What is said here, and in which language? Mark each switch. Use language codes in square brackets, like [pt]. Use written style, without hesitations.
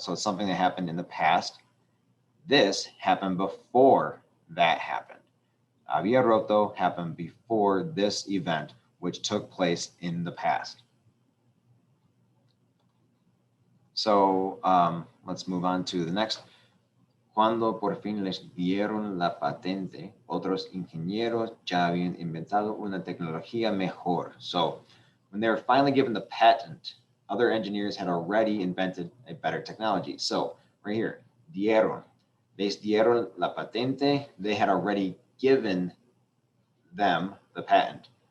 [en] So it's something that happened in the past. This happened before that happened. Había roto happened before this event, which took place in the past. So let's move on to the next. [es] Cuando por fin les dieron la patente, otros ingenieros ya habían inventado una tecnología mejor. [en] So when they were finally given the patent, other engineers had already invented a better technology. So right here, [es] dieron. Les dieron la patente. [en] They had already given them the patent.